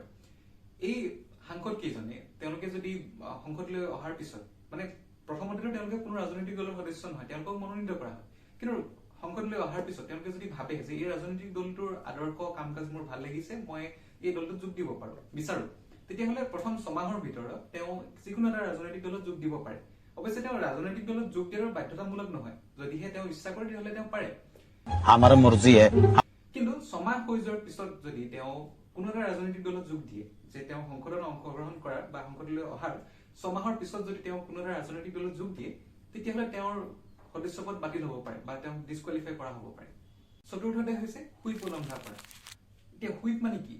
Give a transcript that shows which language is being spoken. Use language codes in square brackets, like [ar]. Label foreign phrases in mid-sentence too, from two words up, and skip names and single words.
[as] এই সাংসদ কেইজনে তেওঁলোকে যদি সংসদলৈ অহাৰ পিছত, মানে প্ৰথমতেতো তেওঁলোকে কোনো ৰাজনৈতিক দলৰ সদস্য নহয়, তেওঁলোকক মনোনীত কৰা হয়, কিন্তু সংসদলৈ অহাৰ পিছত তেওঁলোকে যদি ভাবে যে এই ৰাজনৈতিক দলটোৰ আদৰ্শ কাম কাজ মোৰ ভাল লাগিছে, মই এই দলটোত যোগ দিব বিচাৰো, তেতিয়াহ'লে প্ৰথম 6 মাহৰ ভিতৰত তেওঁ যিকোনো এটা ৰাজনৈতিক দলত যোগ দিব পাৰে। অৱশ্যে তেওঁ ৰাজনৈতিক দলত যোগ দিয়াৰ বাধ্যতামূলক নহয়, যদিহে তেওঁ ইচ্ছা কৰে তেতিয়াহ'লে তেওঁ পাৰে। [hi] हमारा मर्जी है। [as] কিন্তু 6 মাহ হৈ যোৱাৰ পিছত যদি তেওঁ কোনো এটা ৰাজনৈতিক দলত যোগ দিয়ে, যে তেওঁ সংসদত অংশগ্ৰহণ কৰাৰ বা সংসদলৈ অহাৰ 6 মাহৰ পিছত যদি তেওঁ কোনো এটা ৰাজনৈতিক দলত যোগ দিয়ে, তেতিয়াহ'লে তেওঁৰ সদস্যপদ বাতিল হ'ব পাৰে বা তেওঁক ডিছকুৱালিফাই কৰা হ'ব পাৰে। চতুৰ্থতে হৈছে হুইপ উলংঘা কৰা। এতিয়া হুইপ মানে কি?